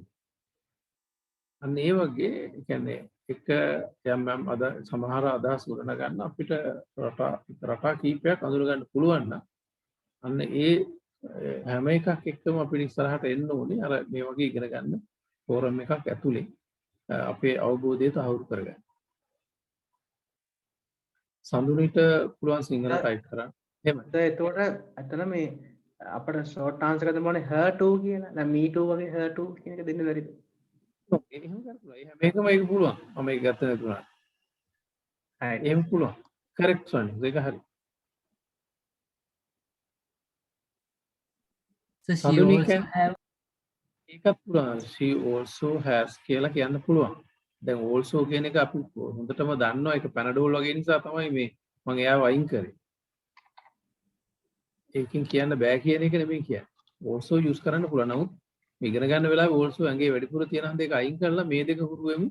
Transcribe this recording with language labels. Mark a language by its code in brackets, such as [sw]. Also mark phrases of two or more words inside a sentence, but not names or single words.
[si] අන්න ඒ වගේ කියන්නේ එක යම් සමහර අදහස් ගොඩන ගන්න අපිට රටා කීපයක් අඳුර ගන්න පුළුවන් නම් අන්න ඒ හැම එකක් එක්කම අපිට ඉස්සරහට එන්න ඕනේ අර මේ වගේ ඉගෙන ගන්න ෆෝරම් එකක් ඇතුලේ අපේ අවබෝධය තහවුරු කරගන්න. සඳුනිට පුළුවන් සිංහල ටයිප් කරන්න. එහෙමයි. එතකොට අතන මේ අපිට [en] short answer [si] එකක් දෙන්න ඕනේ [en] her too [si] කියලා. දැන් [en] me too [si] වගේ [en] her too [si] කියන එක දෙන්න බැරිද? එහෙම කරපුවා. එහෙම මේකම ඒක පුළුවන්. මම ඒක ගත්ත නැතුණා. හරි. එහෙම පුළුවන්. [en] correct one. [si] ඒක හරි. [en] So she Sadhuni also can have [si] ඒකත් පුළුවන්. [en] She also has [si] කියලා කියන්න පුළුවන්. දැන් also කියන එක අපි හොඳටම දන්නවා ඒක පැනඩෝල් වගේ නිසා තමයි මේ මම එයාව අයින් කරේ. ඒකෙන් කියන්න බෑ කියන එක නෙමෙයි කියන්නේ. [en] also use [si] කරන්න පුළුවන්. නමුත් ඉගෙන ගන්න වෙලාවේ also ඇඟේ වැඩිපුර තියෙන හන්ද එක අයින් කරලා මේ දෙක හුරු වෙමු.